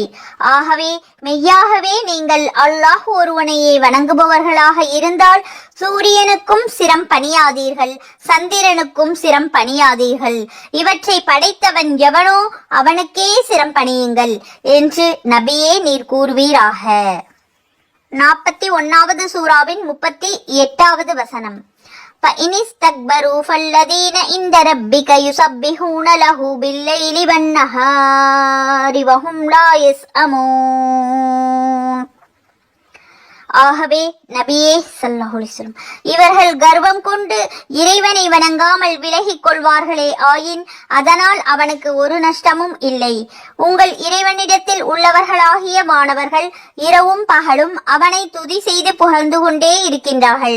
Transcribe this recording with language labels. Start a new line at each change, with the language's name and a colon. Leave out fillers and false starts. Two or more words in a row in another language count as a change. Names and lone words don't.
Tamil: ஆகவே மெய்யாகவே நீங்கள் அல்லாஹ் ஒருவனையே வணங்குபவர்களாக இருந்தால் சூரியனுக்கும் சிரம் பணியாதீர்கள், சந்திரனுக்கும் சிரம் பணியாதீர்கள். இவற்றை படைத்தவன் எவனோ அவனுக்கே சிரம் பணியுங்கள் என்று நபியே நீர் கூறுவீராக. 41வது சூராவின் 38வது வசனம்.
Arabic: فَإِنِ اسْتَكْبَرُوا فَالَّذِينَ عِندَ رَبِّكَ يُسَبِّحُونَ لَهُ بِاللَّيْلِ وَالنَّهَارِ وَهُمْ لَا يَسْأَمُونَ.
Tamil: ஆகவே நபியே
Arabic: صلى الله عليه وسلم,
Tamil: இவர்கள் கர்வம் கொண்டு இறைவனை வணங்காமல் விலகிக் கொள்வார்களே ஆயின் அதனால் அவனுக்கு ஒரு நஷ்டமும் இல்லை. உங்கள் இறைவனிடத்தில் உள்ளவர்களாகிய மாணவர்கள் இரவும் பகலும் அவனை துதி செய்து புகழ்ந்து கொண்டே இருக்கின்றார்கள்.